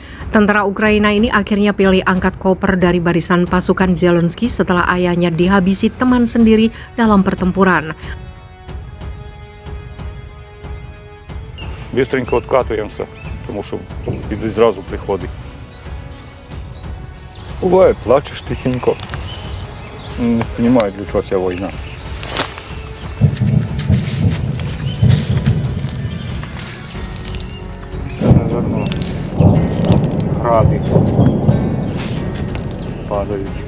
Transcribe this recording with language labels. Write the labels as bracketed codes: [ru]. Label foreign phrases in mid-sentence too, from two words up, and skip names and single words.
[id] Tentara Ukraina ini akhirnya pilih angkat koper dari barisan pasukan Zelensky setelah ayahnya dihabisi teman sendiri dalam pertempuran. [uk] Бистренько откатуємося, тому що відразу приходить. Буває, плачеш тихенько. Не розумію, для чого ця війна. Це, напевно, гради падають.